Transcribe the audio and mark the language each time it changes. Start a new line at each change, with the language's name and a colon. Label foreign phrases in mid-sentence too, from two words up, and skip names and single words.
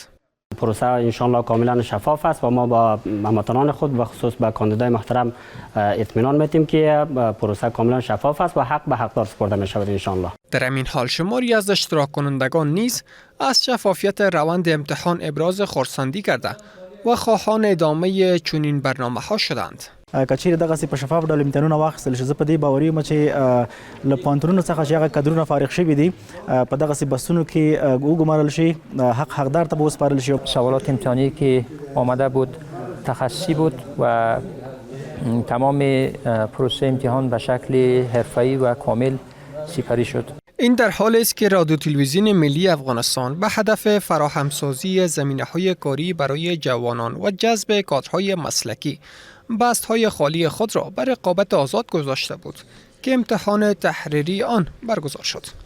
Persian: پروسه انشالله کاملا شفاف است و ما با هموطنان خود و خصوص با کاندیدای محترم اطمینان میتیم که پروسه کاملا شفاف است و حق به حقدار سپرده می شود انشالله. در همین حال شماری از اشتراک کنندگان نیز از شفافیت روند امتحان ابراز خرسندی کرده و خواهان ادامه چنین برنامه‌ها شدند.
Pashto: کچیر دغه په شفاف ډول امتحانونه واخیستل شي. زه په دې باوري یم چې له پوهنتونونو څخه چې هغه کادرونه فارغ شوي دي په دغسې بستونو کې وګمارل شي، حقدار ته به وسپارل شي.
Persian: سوالات امتحانی که آمده بود تخصصی بود و تمام پروسه امتحان به شکل حرفه‌ای و کامل سپری شد. این در حالی است که رادیو تلویزیون ملی افغانستان به هدف فراهمسازی زمینه‌های کاری برای جوانان و جذب کادرهای مسلکی بست‌های خالی خود را به رقابت آزاد گذاشته بود که امتحان تحریری آن برگزار شد.